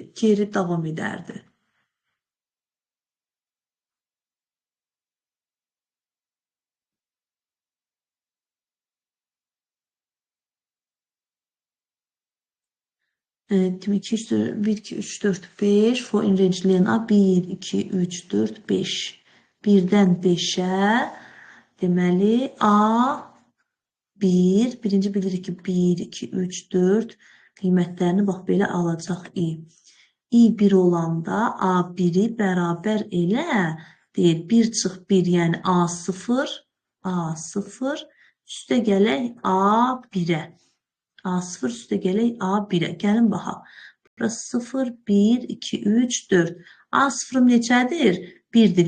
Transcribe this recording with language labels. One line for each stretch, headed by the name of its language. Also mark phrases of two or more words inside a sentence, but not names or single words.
Azerbaijani: Geri davam edərdi. Demək ki, 1, 2, 3, 4, 5.
English: For in range len A 1, 2, 3, 4, 5.
Azerbaijani: 1-dən 5-ə. Deməli, A 1. Birinci bilirik ki, 1, 2, 3, 4. Qiymətlərini bax belə alacaq i. i 1 olanda A1-i bərabər elə deyir. 1 çıx 1, yəni A0. A0 üstə gələk A1-ə. A0 üstə gələk A1-ə. Gəlin baxaq. Burası 0, 1, 2, 3, 4. A0'ım neçədir? 1-dir.